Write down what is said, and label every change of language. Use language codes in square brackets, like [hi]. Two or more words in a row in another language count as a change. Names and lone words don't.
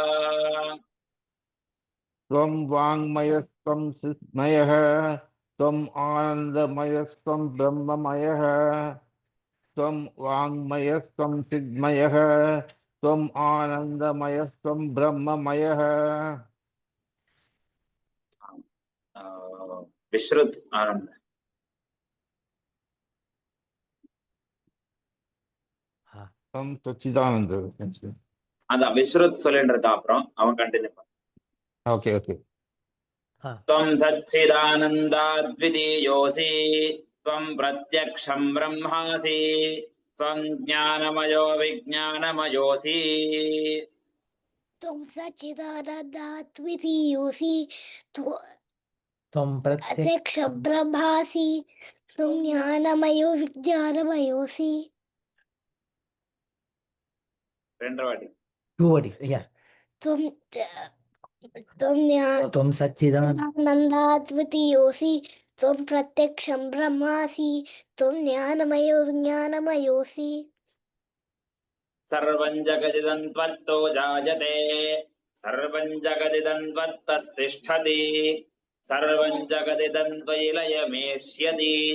[sa] त्वं वाङ्मयस्त्वं चिन्मयः त्वम् आनन्दमयस्त्वं ब्रह्ममयः त्वं वाङ्मयस्त्वं चिन्मयः त्वम् आनन्दमयस्त्वं ब्रह्ममयः विश्रुत आनंद त्वं सच्चिदानन्द [ta] அதான் விஸ்ருத் சொல்லிட்டு இருக்கா அப்புறம் அவன் கண்டினியூ பண்ண [en] okay okay [sa] त्वं सच्चिदानन्दाद्वितीयोऽसि त्वं प्रत्यक्षं ब्रह्मासि त्वं ज्ञानमयो विज्ञानमयोऽसि त्वं सच्चिदानन्दाद्वितीयोऽसि त्वं प्रत्यक्षं ब्रह्मासि त्वं ज्ञानमयो विज्ञानमयोऽसि [ta] ரெண்டு வாட்டி [en] two word ya [sa] त्वं त्वं सच्चिदानन्द आनन्दाद्वितीयोऽसि त्वं प्रत्यक्षं ब्रह्मासि त्वं ज्ञानमयो विज्ञानमयोऽसि सर्वं जगदिदं त्वत्तो जायते सर्वं जगदिदं त्वत्तस्तिष्ठति सर्वं जगदिदं त्वयि लयमेष्यति